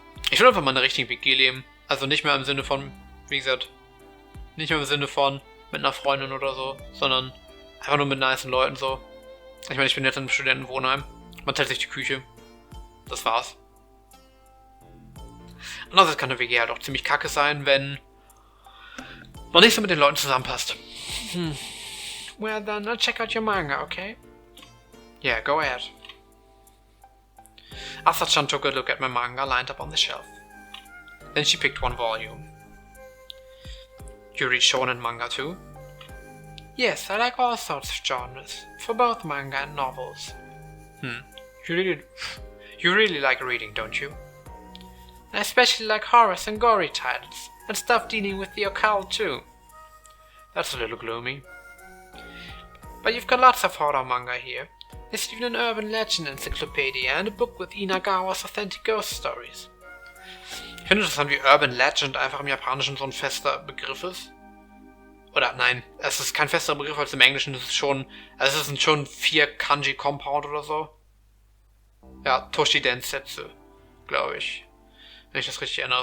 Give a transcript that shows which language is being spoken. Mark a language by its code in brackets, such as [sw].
[de] Ich will einfach mal eine richtige WG leben. Also nicht mehr im Sinne von, wie gesagt, nicht mehr im Sinne von mit einer Freundin oder so, sondern einfach nur mit nicen Leuten so. Ich meine, ich bin jetzt in einem Studentenwohnheim. Man teilt sich die Küche. Das war's. Andererseits kann eine WG halt auch ziemlich kacke sein, wenn man nicht so mit den Leuten zusammenpasst. [en] Well then, I'll check out your manga, okay? Yeah, go ahead. Asa-chan took a look at my manga lined up on the shelf. Then she picked one volume. You read shonen manga too? Yes, I like all sorts of genres, for both manga and novels. You really like reading, don't you? I especially like horrors and gory titles, and stuff dealing with the occult too. That's a little gloomy. But you've got lots of horror manga here. There's even an urban legend encyclopedia and a book with Inagawa's authentic ghost stories. [de] Ich finde interessant, wie Urban Legend einfach im Japanischen so ein fester Begriff ist. Oder nein, es ist kein fester Begriff als im Englischen, es ist schon, also es sind schon 4 Kanji Compound oder so. Ja, Toshi Densetsu, glaube ich. Wenn ich das richtig erinnere.